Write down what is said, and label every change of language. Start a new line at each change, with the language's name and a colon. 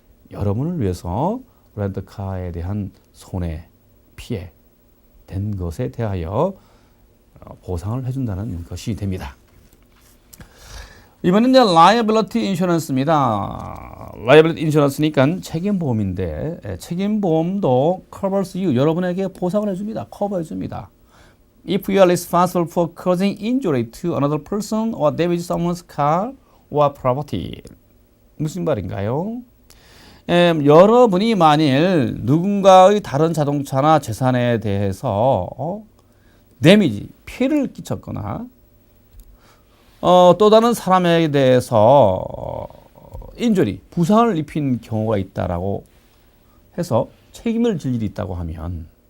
Korean: 여러분을 위해서 렌터카에 대한 손해, 피해 된 것에 대하여 보상을 해준다는 것이 됩니다. 이번엔 이제 liability insurance입니다. liability insurance니까 책임보험인데 책임보험도
English: covers you,
Korean: 여러분에게 보상을 해줍니다. 커버해줍니다.
English: If you are responsible for causing injury to another person or damage someone's car or property.
Korean: 무슨 말인가요? 여러분이 만일 누군가의 다른 자동차나 재산에 대해서 데미지, 피해를 끼쳤거나 또 다른 사람에 대해서 인jury, 부상을 입힌 경우가 있다라고 해서 책임을 질 일이 있다고 하면